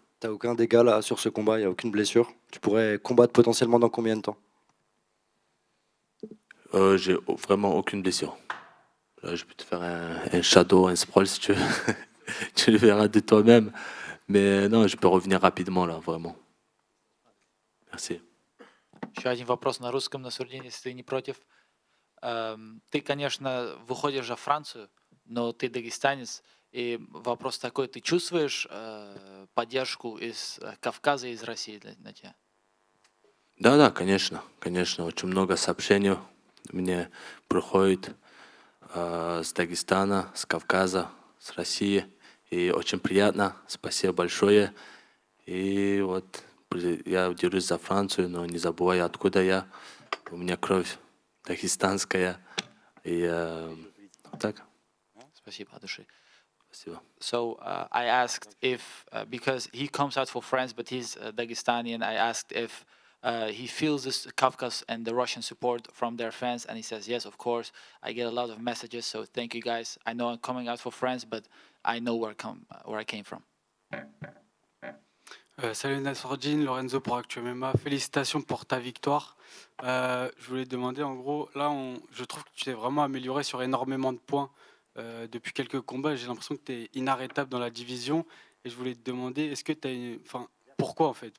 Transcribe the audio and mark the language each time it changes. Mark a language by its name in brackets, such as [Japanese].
[French] T'as aucun dégât là sur ce combat? Il n'y a aucune blessure? Tu pourrais combattre potentiellement dans combien de temps? J'ai vraiment aucune blessure. Là, je peux te faire un shadow, un sprawl si tu veux. Tu le verras de toi-même. Mais non, je peux revenir rapidement là, vraiment. Merci. [Russian] Еще один вопрос на русском, Насурдин, если ты не против. Ты, конечно, выходишь во Францию, но ты дагестанец. И вопрос такой, ты чувствуешь поддержку из Кавказа и из России на тебя? Да, конечно, конечно. Очень много сообщений мне приходит с Дагестана, с Кавказа, с России. И очень приятно. Спасибо большое. И вот я дерусь за Францию, но не забывай, откуда я. У меня кровь дагестанская. И так. Спасибо от души. Спасибо. [English] So I asked if, because he comes out for France, but he's Dagestani, and I asked if he feels this Kafkas and the Russian support from their fans, and he says, yes, of course. I get a lot of messages, so thank you guys. I know I'm coming out for France, but I know where I came from. [French] Salut Nassourdine, Lorenzo pour Actu MMA. Félicitations pour ta victoire. Je voulais te demander, en gros, là, je trouve que tu t'es vraiment amélioré sur énormément de points depuis quelques combats. J'ai l'impression que tu es inarrêtable dans la division. Et je voulais te demander, est-ce que tu as pourquoi en fait?